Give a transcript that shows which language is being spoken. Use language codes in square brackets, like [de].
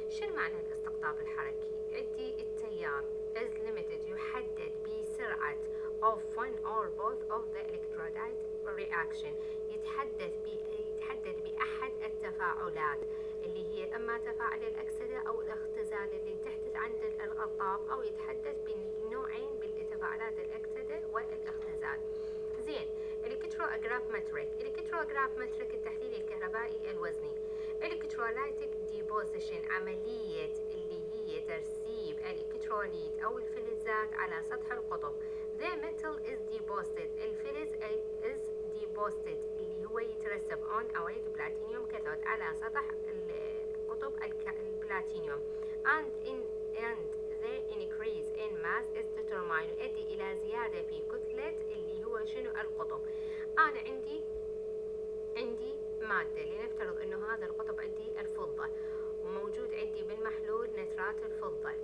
[ar] شنو معنى الاستقطاب الحركي؟ عندي التيار [en] is limited، [ar] يحدد بسرعة [en] of one or both of the electrolyte reaction، [ar] يتحدد بأحد التفاعلات اللي هي إما تفاعل الأكسدة أو الاختزال اللي تحدث عند الألقاب، أو يتحدث بنوعين بالتفاعلات الأكسدة والاختزال. زين، الكتروغرافمتريك التحليل الكهربائي الوزني. الكترولايتيك ديبوزيشن، عملية اللي هي ترسيب الإلكتروليت أو الفلزات على سطح القطب. [en] The metal is deposited، [ar] الفلز [en] is deposited [ar] اللي هو يترسب [en] on a white platinum cathode [ar] على سطح القطب البلاتينيوم. [en] and the increase in mass is determined، [ar] يؤدي إلى زيادة في كتلة اللي هو شنو القطب. أنا عندي مادة، لنفترض إنه هذا القطب عندي الفضة، وموجود عندي بالمحلول نترات الفضة.